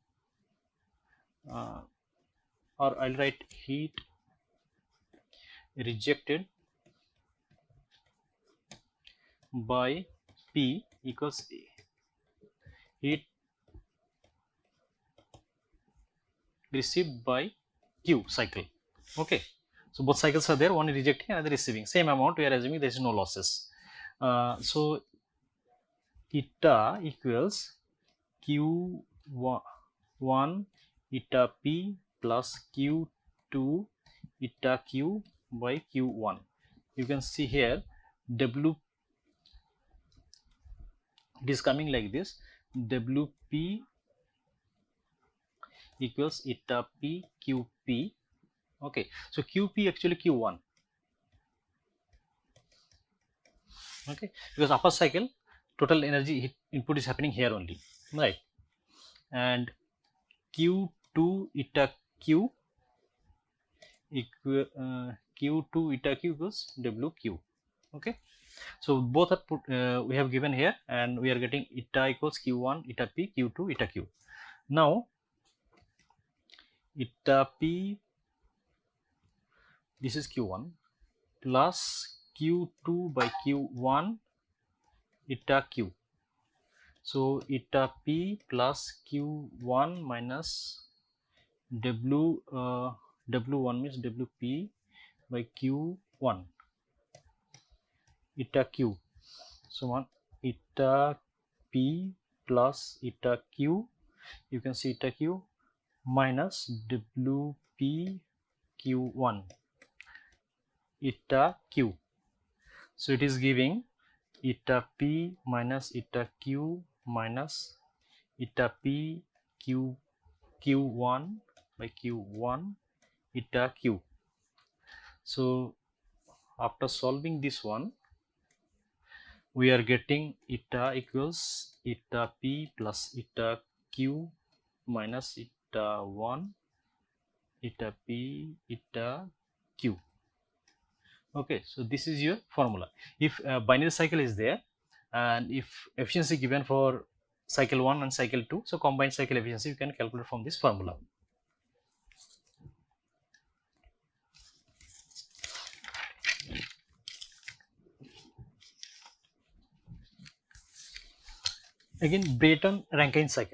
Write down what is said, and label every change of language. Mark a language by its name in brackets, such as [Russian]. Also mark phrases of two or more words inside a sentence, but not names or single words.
[English] Or I'll write heat rejected by P equals heat received by Q cycle. Okay, so both cycles are there, one is rejecting, another receiving, same amount. We are assuming there is no losses. So eta equals Q1 eta P plus Q2 eta Q by Q1. You can see here W, it is coming like this, Wp equals eta P Qp. Okay, so Qp actually Q1. Okay, because upper cycle total energy input is happening here only, right? And Q2 eta Q equal Q2 eta Q equals WQ. Okay, so both are put, we have given here, and we are getting eta equals Q1 eta P, Q2 eta Q. Now eta P, this is Q1 plus Q2 by Q1 eta Q. So eta P plus Q1 minus W1 means WP by Q1 eta Q. So one eta P plus eta Q, you can see eta Q minus WP Q1 eta Q. So it is giving eta P minus eta Q minus eta P Q1 by Q1 eta Q. So after solving this one, we are getting eta equals eta P plus eta Q minus eta 1 eta P eta Q. Okay, so this is your formula. If binary cycle is there and if efficiency given for cycle 1 and cycle 2, so combined cycle efficiency you can calculate from this formula. Again, Brayton-Rankine cycle.